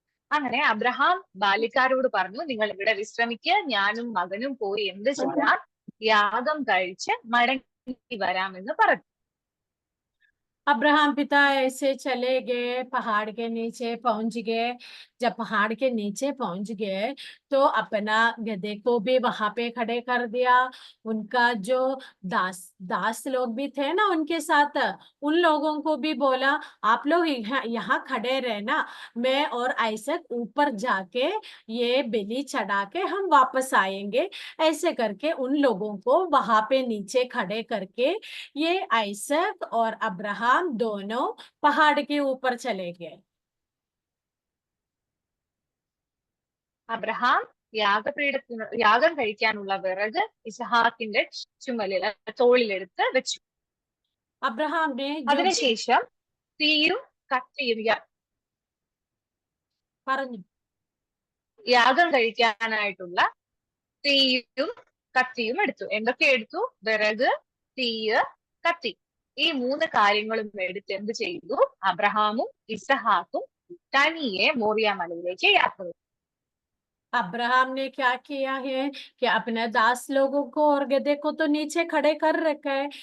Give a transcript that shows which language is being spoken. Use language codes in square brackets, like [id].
[ml] അങ്ങനെ അബ്രഹാം ബാല്യക്കാരോട് പറഞ്ഞു, നിങ്ങൾ ഇവിടെ വിശ്രമിക്കുക, ഞാനും മകനും പോയി എന്ത് ചെയ്യാം? യാഗം കഴിച്ച് മടങ്ങി വരാമെന്ന് പറഞ്ഞു. [hi] अब्राहम पिता ऐसे चले गए, पहाड़ के नीचे पहुंच गए। जब पहाड़ के नीचे पहुंच गए तो अपना गधे को भी वहां पे खड़े कर दिया। उनका जो दास दास लोग भी थे ना उनके साथ, उन लोगों को भी बोला, आप लोग यहाँ खड़े रहना, मैं और आइसक ऊपर जाके ये बलि चढ़ा के हम वापस आएंगे। ऐसे करके उन लोगों को वहां पे नीचे खड़े करके ये आइसक और अब्राहम दोनों पहाड़ के ऊपर चले गए। [ml] അബ്രഹാം യാഗം കഴിക്കാനുള്ള വിറക് ഇസ്ഹാക്കിന്റെ ചുമലിൽ തോളിലെടുത്ത് വെച്ചു. [hi] अब्राहम ने जो [ml] അതിനുശേഷം തീയും കത്തിയും പറഞ്ഞു യാഗം കഴിക്കാനായിട്ടുള്ള തീയും കത്തിയും എടുത്തു. എന്തൊക്കെ എടുത്തു? വിറക്, തീയ്, കത്തി. ഈ 3 കാര്യങ്ങളും എടുത്ത് എന്ത് ചെയ്തു? അബ്രഹാമും ഇസഹാക്കും തനിയെ മോറിയ മലയിലേക്ക് യാത്ര ചെയ്തു. [hi] अब्राहम ने क्या किया है कि अपने दास लोगों को और गधे को तो नीचे खड़े कर रखा है।